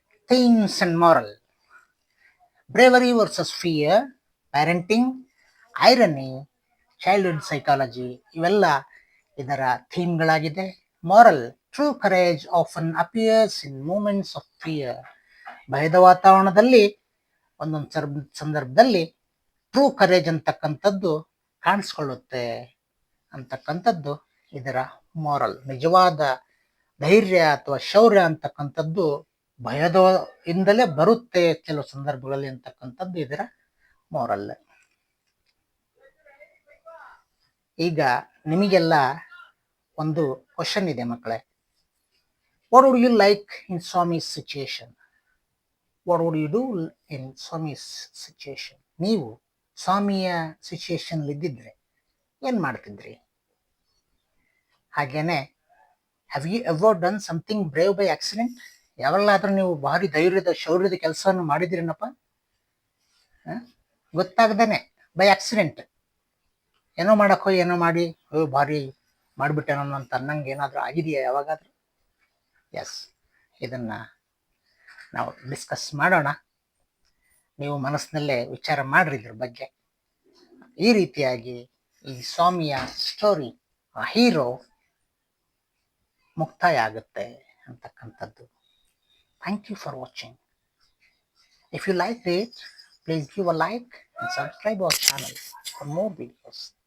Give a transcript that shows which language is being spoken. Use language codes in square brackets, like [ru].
[en] Themes and moral. Bravery versus fear, parenting, irony, childhood psychology [kn] ಇವೆಲ್ಲ ಇದರ ಥೀಮ್ಗಳಾಗಿದೆ. [en] Moral. True courage often appears in moments of fear. [kn] ಭಯದ ವಾತಾವರಣದಲ್ಲಿ ಒಂದೊಂದು ಸಂದರ್ಭದಲ್ಲಿ [en] true courage [kn] ಅಂತಕ್ಕಂಥದ್ದು ಕಾಣಿಸ್ಕೊಳ್ಳುತ್ತೆ ಅಂತಕ್ಕಂಥದ್ದು ಇದರ ಮಾರಲ್. ನಿಜವಾದ ಧೈರ್ಯ ಅಥವಾ ಶೌರ್ಯ ಅಂತಕ್ಕಂಥದ್ದು ಭಯದಿಂದಲೇ ಬರುತ್ತೆ ಕೆಲವು ಸಂದರ್ಭಗಳಲ್ಲಿ ಅಂತಕ್ಕಂಥದ್ದು ಇದರ ಮಾರಲ್. ಈಗ ನಿಮಗೆಲ್ಲ ಒಂದು ಕ್ವಶನ್ ಇದೆ ಮಕ್ಕಳೇ. [en] What would you like in Swami's situation? What would you do in Swami's situation? [kn] ನೀವು ಸ್ವಾಮಿಯ ಸಿಚುಯೇಷನ್ ಇದ್ದಿದ್ರೆ ಏನ್ ಮಾಡ್ತಿದ್ರಿ? ಹಾಗೇನೆ [en] Have you ever done something brave by accident? [kn] ಯಾವಲ್ಲಾದ್ರೂ ನೀವು ಭಾರಿ ಧೈರ್ಯದ ಶೌರ್ಯದ ಕೆಲಸವನ್ನು ಮಾಡಿದಿರೇನಪ್ಪ? ಗೊತ್ತಾಗ್ದೇನೆ [en] by accident [kn] ಏನೋ ಮಾಡಕ್ಕೋ ಏನೋ ಮಾಡಿ ಭಾರಿ ಮಾಡಿಬಿಟ್ಟೇನೋ ಅಂತ ಅನ್ನಂಗೆ ಏನಾದರೂ ಆಗಿದೆಯಾ ಯಾವಾಗಾದ್ರೂ? ಎಸ್, ಇದನ್ನ ನಾವು ಡಿಸ್ಕಸ್ ಮಾಡೋಣ. ನೀವು ಮನಸ್ಸಿನಲ್ಲೇ ವಿಚಾರ ಮಾಡ್ರಿ ಇದ್ರ ಬಗ್ಗೆ. ಈ ರೀತಿಯಾಗಿ ಈ ಸ್ವಾಮಿಯ ಸ್ಟೋರಿ, ಆ ಹೀರೋ ಮುಕ್ತಾಯ ಆಗುತ್ತೆ ಅಂತಕ್ಕಂಥದ್ದು. [en] Thank you for watching. If you like it, please give a like and subscribe our channel for more videos.